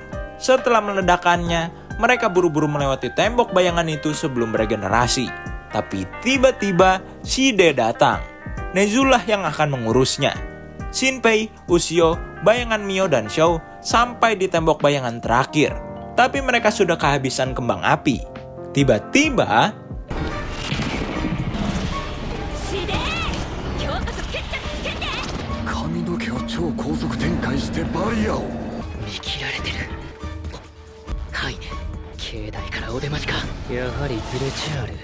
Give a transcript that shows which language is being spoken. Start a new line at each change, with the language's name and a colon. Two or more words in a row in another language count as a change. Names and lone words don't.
Indonesian: Setelah meledakannya, mereka buru-buru melewati tembok bayangan itu sebelum beregenerasi. Tapi tiba-tiba, Shide datang. Nezulah yang akan mengurusnya. Shinpei, Ushio, bayangan Mio, dan Shou sampai di tembok bayangan terakhir. Tapi mereka sudah kehabisan kembang api. Tiba-tiba,
Japanese: 超高速展開してバリアを見切られてる。はいね、境内からお出ましか。やはりズレチャール。